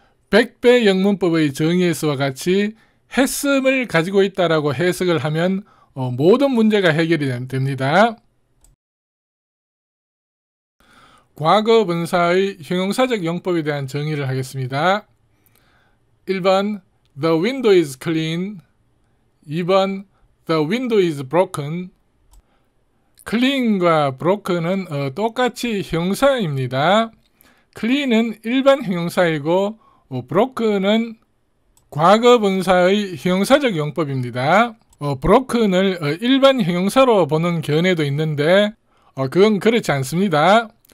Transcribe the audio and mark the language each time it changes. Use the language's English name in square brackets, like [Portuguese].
[Korean] 백배 영문법의 정의에서와 같이 했음을 가지고 있다라고 해석을 하면 모든 문제가 해결이 됩니다. 과거 분사의 형용사적 용법에 대한 정의를 하겠습니다. [English] 1번 The window is clean. 2번 The window is broken. [Korean] clean과 broken은 똑같이 형사입니다. clean은 일반 형용사이고 broken은 과거 분사의 형용사적 용법입니다. broken을 일반 형용사로 보는 견해도 있는데 그건 그렇지 않습니다.